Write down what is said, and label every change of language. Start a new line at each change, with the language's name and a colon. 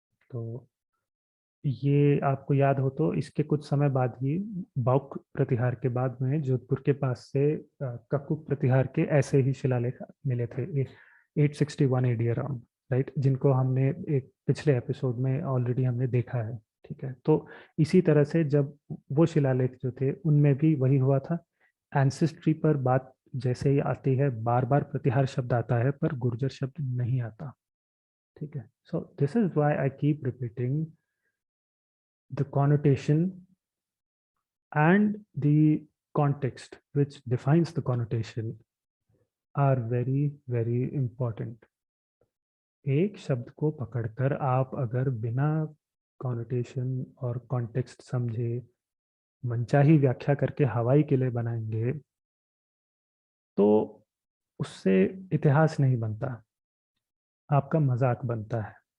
Hindi: तो ये आपको याद हो तो इसके कुछ समय बाद ही बाउक प्रतिहार के बाद में जोधपुर के पास से ककुक प्रतिहार के ऐसे ही शिलालेख मिले थे 861 AD अराउंड, राइट, जिनको हमने एक पिछले एपिसोड में ऑलरेडी हमने देखा है। ठीक है, तो इसी तरह से जब वो शिलालेख जो थे उनमें भी वही हुआ था, एंसेस्ट्री पर बात जैसे ही आती है बार बार प्रतिहार शब्द आता है पर गुर्जर शब्द नहीं आता। ठीक है,
English: So this is why I keep repeating the connotation and the context which defines the connotation are very very important.
Hindi: एक शब्द को पकड़कर आप अगर बिना कॉनोटेशन और कॉन्टेक्स्ट समझे मनचाही व्याख्या करके हवाई किले बनाएंगे तो उससे इतिहास नहीं बनता, आपका मजाक बनता है।